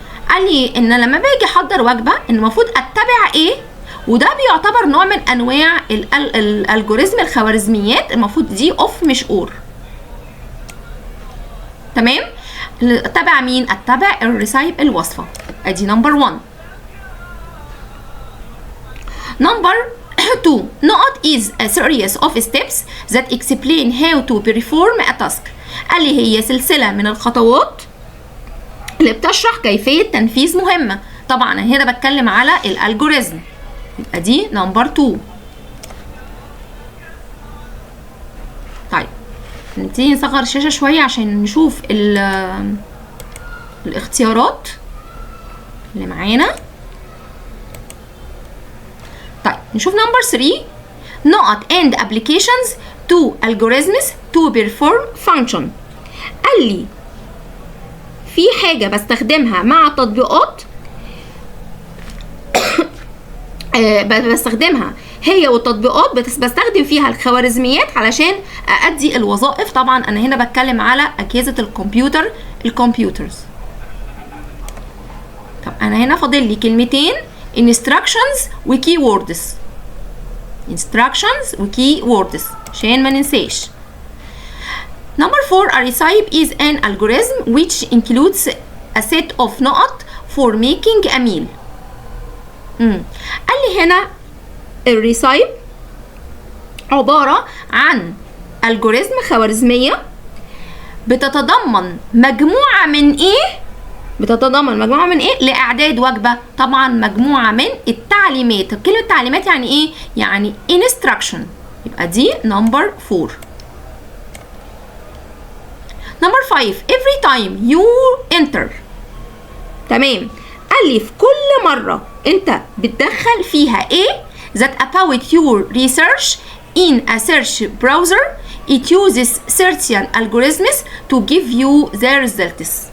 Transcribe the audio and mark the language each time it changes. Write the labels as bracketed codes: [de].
[ar] قال لي ان لما باجي احضر وجبة ان المفروض اتبع ايه، وده بيعتبر نوع من انواع الالجوريزم الخوارزميات، المفروض دي of مش or. تمام؟ اتبع مين؟ اتبع الريسايب الوصفة. ادي نمبر 1. نمبر 2 نقط [en] is a series of steps that explain how to perform a task. [ar] قال لي هي سلسلة من الخطوات اللي بتشرح كيفية تنفيذ مهمة. طبعا أنا هنا بتكلم على الالجوريزم، يبقى دي نمبر 2. طيب نبتدي نصغر الشاشة شوية عشان نشوف الاختيارات اللي معانا. طيب نشوف نمبر 3 نقط [en] and applications to algorithms to perform function. [ar] قال لي في حاجة بستخدمها مع التطبيقات بستخدمها هي والتطبيقات، بستخدم فيها الخوارزميات علشان أأدي الوظائف. طبعا أنا هنا بتكلم على أجهزة الكمبيوتر، الكمبيوترز. طب أنا هنا فاضل لي كلمتين instructions و keywords. instructions و keywords عشان ما ننساش. [en] Number 4 a recipe is an algorithm which includes a set of نقط for making a meal. [ar] قال لي هنا الريسايب عبارة عن الجوريزم خوارزمية بتتضمن مجموعة من ايه؟ لإعداد وجبة. طبعا مجموعة من التعليمات. كلمة تعليمات يعني ايه؟ يعني instruction. يبقى دي نمبر 4. نمبر 5 [en] every time you enter. [ar] تمام. قال لي في كل مرة انت بتدخل فيها ايه [en] that about your research in a search browser it uses certain algorithms to give you the results.